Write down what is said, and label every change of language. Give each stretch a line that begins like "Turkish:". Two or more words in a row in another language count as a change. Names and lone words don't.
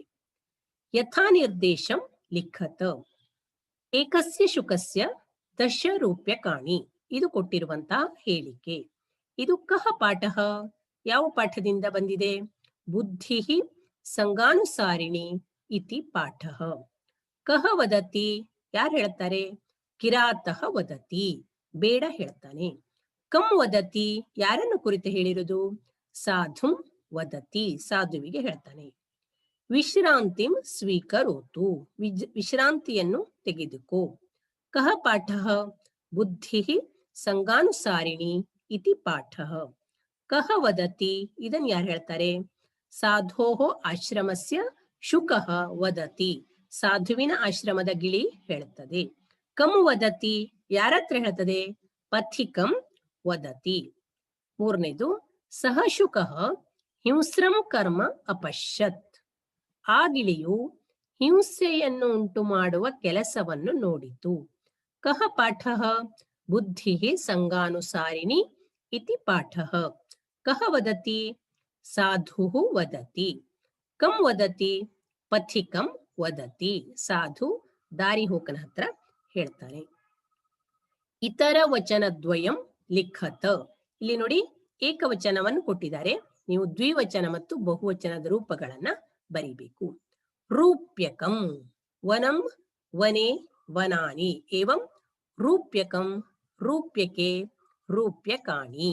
Sanskrit: ಯಥಾ ನಿರ್ದೇಶಂ ಲಿಖತ. ಏಕಸ್ಯ ಶುಕಸ್ಯ 10 ರೂಪ್ಯಕಾಣಿ.
Kannada: ಇದು ಕೊಟ್ಟಿರುವಂತಹ ಹೇಳಿಕೆ. ಇದು
Sanskrit: ಕಹ ಪಾಠಃ?
Kannada: ಯಾವ ಪಾಠದಿಂದ ಬಂದಿದೆ?
Sanskrit: ಬುದ್ಧಿ ಸಂಗಾನುಸಾರಿಣಿ ಇತಿ ಪಾಠಃ. ಕಹ ವದತಿ?
Kannada: ಯಾರು ಹೇಳ್ತಾರೆ?
Sanskrit: ಕಿರಾತಃ ವದತಿ,
Kannada: ಬೇಡ ಹೇಳ್ತಾನೆ.
Sanskrit: ಕಂ ವದತಿ?
Kannada: ಯಾರನ್ನು ಕುರಿತು ಹೇಳಿರುವುದು?
Sanskrit: ಸಾಧುಂ ವದತಿ,
Kannada: ಸಾಧುವಿಗೆ ಹೇಳ್ತಾನೆ.
Sanskrit: ವಿಶ್ರಾಂತಿಂ ಸ್ವೀಕರೋತು,
Kannada: ವಿಶ್ರಾಂತಿಯನ್ನು ತೆಗೆದುಕೋ.
Sanskrit: ಕಹ ಪಾಠಃ? ಬುದ್ಧಿ ಸಂಗಾನುಸಾರಿಣಿ ಇತಿ ಪಾಠಃ. ಕಹ ವದತಿ?
Kannada: ಇದನ್ನು ಯಾರು ಹೇಳ್ತಾರೆ?
Sanskrit: ಸಾಧೋಃ ಆಶ್ರಮಸ್ಯ ಶುಕಃ ವದತಿ,
Kannada: ಸಾಧುವಿನ ಆಶ್ರಮದ ಗಿಳಿ ಹೇಳ್ತದೆ.
Sanskrit: ಕಂ ವದತಿ?
Kannada: ಯಾರತ್ರ ಹೇಳ್ತದೆ?
Sanskrit: ಪಥಿಕಂ ವದತಿ. ಮೂರನೇದು, ಸಹ ಶುಕಃ ಹಿಂಸ್ರಂ ಕರ್ಮ ಅಪಶ್ಯತ್.
Kannada: ಆ ಗಿಳಿಯು ಹಿಂಸೆಯನ್ನು ಉಂಟು ಮಾಡುವ ಕೆಲಸವನ್ನು ನೋಡಿತು.
Sanskrit: ಕಹ ಪಾಠಃ? ಬುದ್ಧಿ ಸಂಗಾನುಸಾರಿಣಿ ಇತಿ ಪಾಠಃ. ಕಹ ವದತಿ? ಸಾಧುಃ ವದತಿ. ಕಂ ವದತಿ? ಪಥಿಕಂ ವದತಿ.
Kannada: ಸಾಧು ದಾರಿ ಹೋಕನ ಹತ್ರ ಹೇಳ್ತಾನೆ.
Sanskrit: ಇತರ ವಚನದ್ವಯಂ ಲಿಖತ.
Kannada: ಇಲ್ಲಿ ನೋಡಿ, ಏಕವಚನವನ್ನು ಕೊಟ್ಟಿದ್ದಾರೆ. ನೀವು ದ್ವಿವಚನ ಮತ್ತು ಬಹುವಚನದ ರೂಪಗಳನ್ನ ಬರಿಬೇಕು.
Sanskrit: ರೂಪ್ಯಕಂ ವನಂ ವನೆ ವನಾನಿ ಏವಂ ರೂಪ್ಯಕಂ ರೂಪ್ಯಕೆ ರೂಪ್ಯಕಾಣಿ.